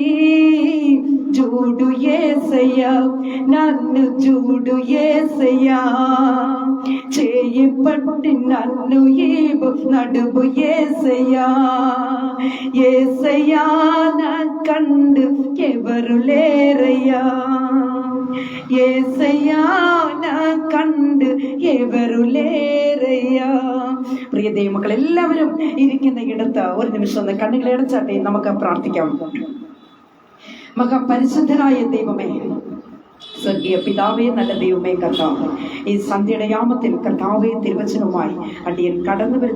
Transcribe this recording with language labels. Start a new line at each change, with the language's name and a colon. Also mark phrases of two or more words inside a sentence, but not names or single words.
Telugu: చూడు యేసయ్యా నన్ను చూడు యేసయ్యా, చేయి పట్టి నన్ను ఈవు నడువు యేసయ్యా. యేసయ్యా నా కండు ఎవరు లేరయ్యా, యేసయ్యా నా కండు ఎవరు లేరయ్యా.
Malayalam: പ്രിയ ദൈവമക്കൾ എല്ലാവരും ഇരിക്കുന്ന ഇടത്ത് ഒരു നിമിഷം ഒന്ന് കണ്ണുകളെ അടച്ചാട്ടെ, നമുക്ക് പ്രാർത്ഥിക്കാം. മഹാപരിശുദ്ധനായ ദൈവമേ, സ്വർഗീയ പിതാവേ, നല്ല ദൈവമേ, കർത്താവ് ഈ സന്ധ്യയുടെ യാമത്തിൽ കർത്താവേ തിരുവചനവുമായി അടിയൻ കടന്നു വരുന്നു.